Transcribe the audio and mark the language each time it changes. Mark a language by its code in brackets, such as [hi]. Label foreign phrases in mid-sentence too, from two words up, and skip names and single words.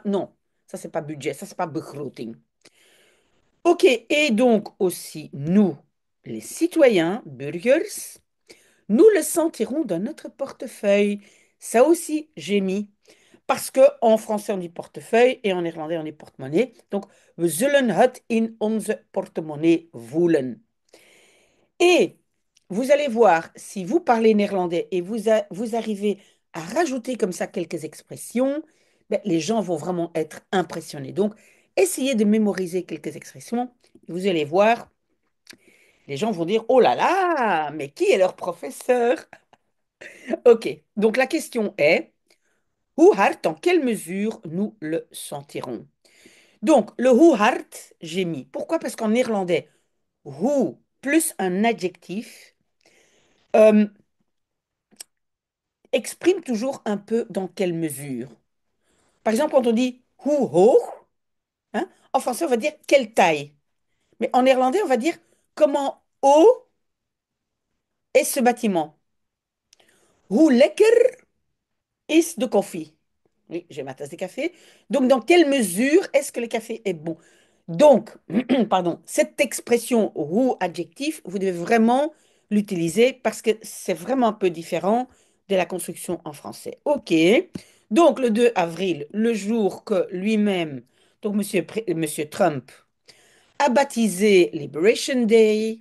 [fr] Non, ça, c'est pas budget. Ça, c'est pas begroting. OK, et donc aussi, nous, les citoyens, burgers, nous le sentirons dans notre portefeuille. Ça aussi, j'ai mis. Parce que en français, on dit portefeuille et en néerlandais, on dit porte-monnaie. Donc, [nl] we zullen het in onze portemonnee voelen. [fr] Et vous allez voir, si vous parlez néerlandais et vous arrivez à rajouter comme ça quelques expressions, ben, les gens vont vraiment être impressionnés. Donc, essayez de mémoriser quelques expressions. Vous allez voir, les gens vont dire, oh là là, mais qui est leur professeur? Ok, donc la question est, [nl] hoe hard, [fr] en quelle mesure nous le sentirons? Donc, le [nl] hoe hard, [fr] j'ai mis. Pourquoi? Parce qu'en néerlandais, hoe plus un adjectif euh, exprime toujours un peu dans quelle mesure. Par exemple, quand on dit [nl] hoe hoog, [fr] hein, en français, on va dire quelle taille. Mais en néerlandais, on va dire comment haut est ce bâtiment. [nl] Hoe lekker is de koffie? [fr] Oui, j'ai ma tasse de café. Donc, dans quelle mesure est-ce que le café est bon? Donc, pardon, cette expression roux adjectif, vous devez vraiment l'utiliser parce que c'est vraiment un peu différent de la construction en français. OK. Donc, le 2 avril, le jour que lui-même, donc Monsieur Trump, a baptisé [en] Liberation Day.